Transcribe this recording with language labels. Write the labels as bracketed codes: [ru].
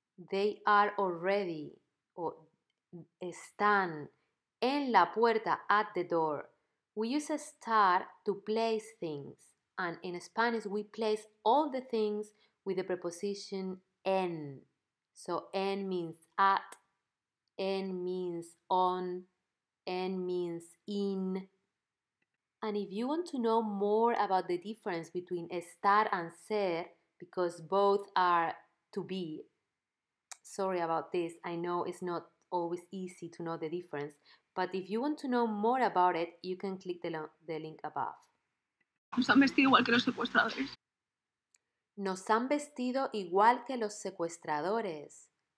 [en] They are already. [es] O están en la puerta, [en] at the door. We use estar to place things. And in Spanish, we place all the things with the preposition en. So, en means at. En means on. En means in. And if you want to know more about the difference between estar and ser, because both are to be, sorry about this, I know it's not always easy to know the difference, but if you want to know more about it, you can click the link above. [es] Nos han vestido igual que los secuestradores. Nos han vestido igual que los secuestradores.